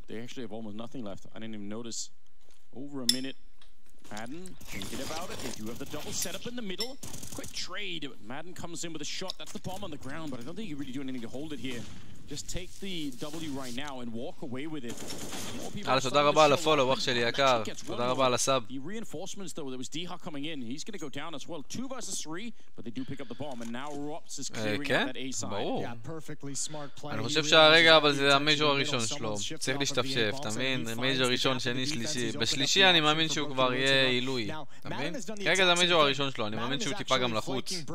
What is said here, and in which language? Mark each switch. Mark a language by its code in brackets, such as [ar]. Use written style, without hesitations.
[en] They actually have almost nothing left. I didn't even notice. Over a minute. Madden, thinking about it. They do have the double setup in the middle. Quick trade. Madden comes in with a shot. That's the bomb on the ground, but I don't think you really do anything to hold it here. Just take the W right now and walk away with it. [he] תודה רבה על הפולו, אח שלי יקר. תודה רבה על הסאב. [en] The reinforcements though, there was Diha coming in. He's going to go down as well. 2 versus 3, but they do pick up the bomb and now Rops is clearing out that A side. [he] ברור. [en] Yeah, perfectly smart play. [he] אני חושב שהרגע אבל זה המייג'ור הראשון שלו. צריך להשתפשף, אתה מבין? מייג'ור ראשון, שני, שלישי. בשלישי אני מאמין שהוא כבר יהיה עילוי. אתה מבין? כרגע זה המייג'ור הראשון שלו. אני מאמין שהוא טיפה גם לחוץ.